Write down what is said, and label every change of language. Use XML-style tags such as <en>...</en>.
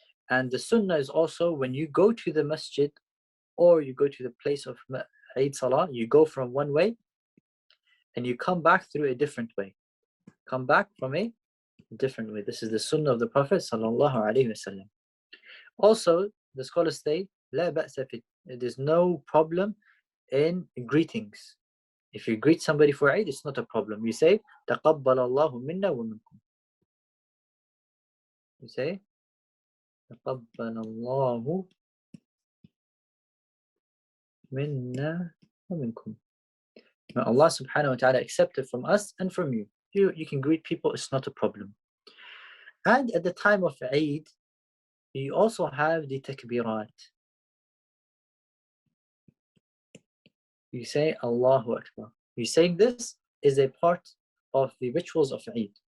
<en>And the sunnah is also when you go to the masjid or you go to the place of Eid Salah, you go from one way and you come back through a different way. Come back from a different way. This is the sunnah of the Prophet sallallahu alaihi wasallam. Also, the scholars say,</en> <ar>لا بأس في,</ar> <en>there's no problem in greetings. If you greet somebody for Eid, it's not a problem. You say,</en> <ar>تقبل الله منا ومنكم.</ar> <en>You say,</en> <ar>تقبل الله منا ومنكم.</ar> <en>May Allah subhanahu wa ta'ala accept it from us and from you. You can greet people, it's not a problem. And at the time of Eid, you also have the takbirat. You say Allahu Akbar. You saying this is a part of the rituals of Eid.</en>